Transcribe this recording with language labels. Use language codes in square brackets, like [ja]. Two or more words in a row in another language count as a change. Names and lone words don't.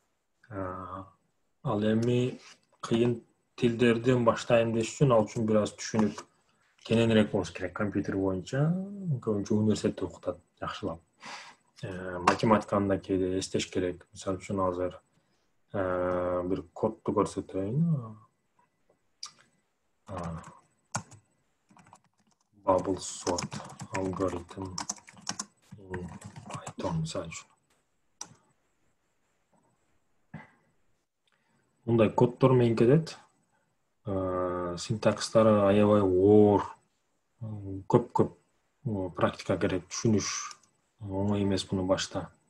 [ky] Ал эми кыйын тилдерден баштайм деш үчүн ал үчүн бир аз түшүнүк кененирээк болуш керек компьютер боюнча. Көбүнчө университетте окутат жакшылап. Математиканы да кээде эстеш керек. Мисалы үчүн азыр бир кодду көрсөтөйүн. [en] Bubble sort algorithm in Python [ky] мисал үчүн. Мындай коддор менен кетет. Синтакстары аябай оор, көп практика керек, түшүнүш оңой эмес буну башта.